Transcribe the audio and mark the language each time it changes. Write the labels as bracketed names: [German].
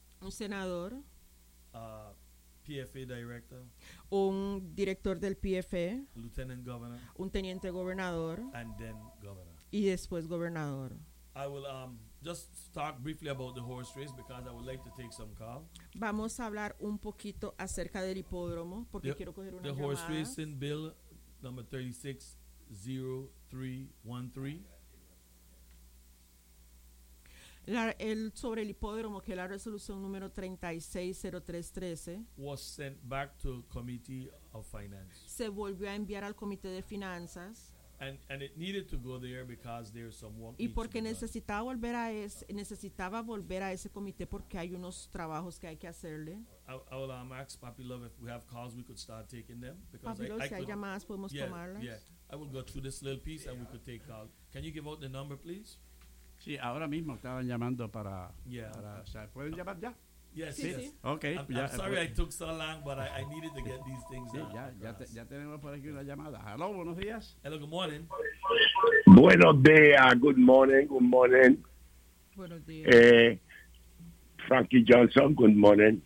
[Spanish] Un senador. [English] A PFA director. [Spanish] Un director del PFA. [English] Lieutenant governor. [Spanish] Un teniente gobernador. [English] And then governor. [Spanish] Y después gobernador. [English] I will just talk briefly about the horse race because I would like to take some call. [Spanish] Vamos a hablar un poquito acerca del hipódromo porque quiero coger una llamada. [English] The horse racing bill number 360313. [Spanish] Sobre el hipódromo, que la resolución número 360313 [English] was sent back to Committee of Finance. [Spanish] Se volvió a enviar al Comité de Finanzas. [English] And it needed to go there because there is some work. [Spanish] Y porque necesitaba volver a ese comité porque hay unos trabajos que hay que hacerle. [English] I will ask Papi Love if we have calls we could start taking them. [Spanish] Papi Love, si hay llamadas podemos tomarlas. [English] Yeah, I will go through this little piece and we could take calls. Can you give out the number, please? [Spanish] Sí, ahora mismo estaban llamando para o sea, pueden llamar ya. [English] Yes, sí, yes. [Spanish] Sí. [English] Okay. I'm sorry I took so long, but I needed to get these things out. [Spanish] Ya tenemos por aquí una llamada. Hello, buenos días. [English] Hello, good morning. [Spanish] Buenos días. [English] Good morning. Good morning. [Spanish] Buenos días. [English] Frankie Johnson, good morning.